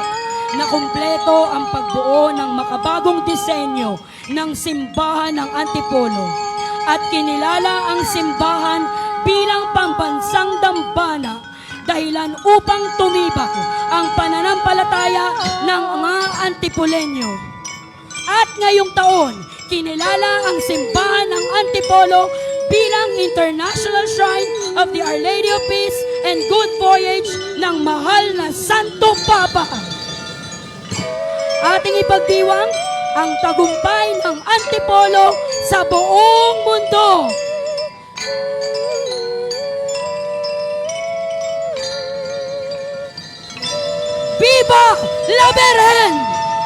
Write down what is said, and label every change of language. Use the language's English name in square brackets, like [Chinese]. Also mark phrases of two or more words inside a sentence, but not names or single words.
[Filipino] na kumpleto ang pagbuo ng makabagong disenyo ng simbahan ng Antipolo at kinilala ang simbahan bilang pambansang dambana dahilan upang tumibak ang pananampalataya ng mga Antipoleño. At ngayong taon, kinilala ang simbahan ng Antipolo bilang International Shrine of the Our Lady of Peace and Good Voyage ng mahal na Santo Papa. Ating ipagdiwang ang tagumpay ng Antipolo sa buong mundo. [Spanish] Viva la Virgen!